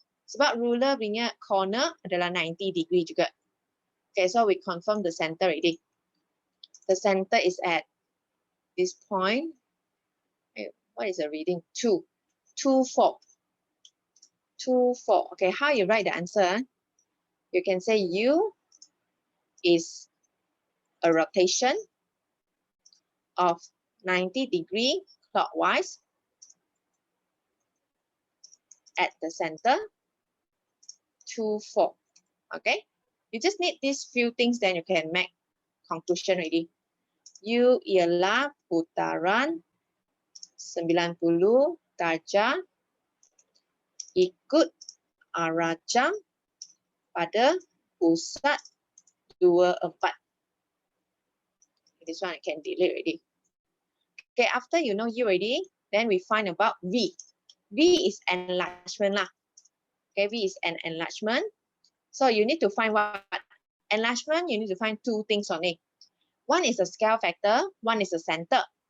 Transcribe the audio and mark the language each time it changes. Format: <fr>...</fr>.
<ms>Sebab ruler punya corner adalah 90 degree juga.</ms> <en>Okay, so we confirm the center already. The center is at this point. What is the reading? 2. 2, 4. 2, 4. Okay, how you write the answer? You can say U is a rotation of 90 degree clockwise at the center, 2, 4. Okay, you just need these few things, then you can make conclusion already.</en> <ms>U ialah putaran 90 darjah ikut arah jam pada pusat 24.</ms> <en>This one I can delete already. Okay, after you know U already, Then we find about V. V is enlargement lah. Okay, V is an enlargement. So you need to find what? Enlargement, you need to find two things on it. One is a scale factor, one is a center.</en>